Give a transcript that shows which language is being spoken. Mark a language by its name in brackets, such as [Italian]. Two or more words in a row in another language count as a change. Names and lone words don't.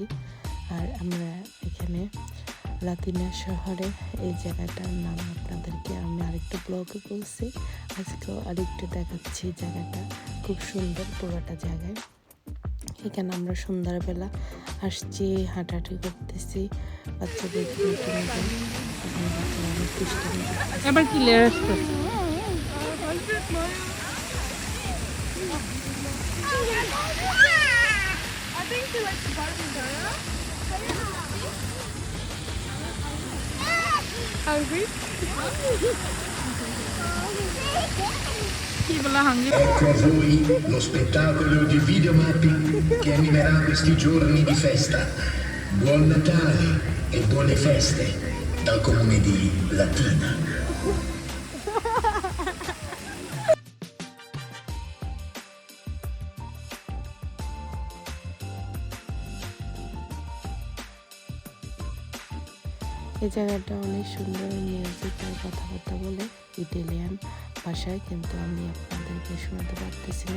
[Bangla] আর আমরা এখানে লাতিনা শহরে এই জায়গাটার নাম আপনাদেরকে আমি আরেকটু ব্লগে বলছি, আজকেও আরেকটু দেখাচ্ছি। জায়গাটা খুব সুন্দর, পুরোটা জায়গায়। এখানে আমরা সন্ধ্যাবেলা আসছি, হাঁটাহাঁটি করতেছি, বাচ্চাদেরকে নতুন নতুন এখন বাচ্চারা অনেক দুষ্টামি করতেছে। এবার ক্লিয়ার আসতেছে। [English] I think she likes the Barbie girl. Hungry? [Bangla] কি বলা হাঙ্গি? [Italian] Ecco a voi lo spettacolo di videomapping che animerà questi giorni di festa. Buon Natale e buone feste dal comune di Latina. [Bangla] এই জায়গাটা অনেক সুন্দর, মিউজিক আর কথাবার্তা বলে ইটালিয়ান ভাষায়, কিন্তু আমি আপনাদেরকে শোনাতে পারতেছি না।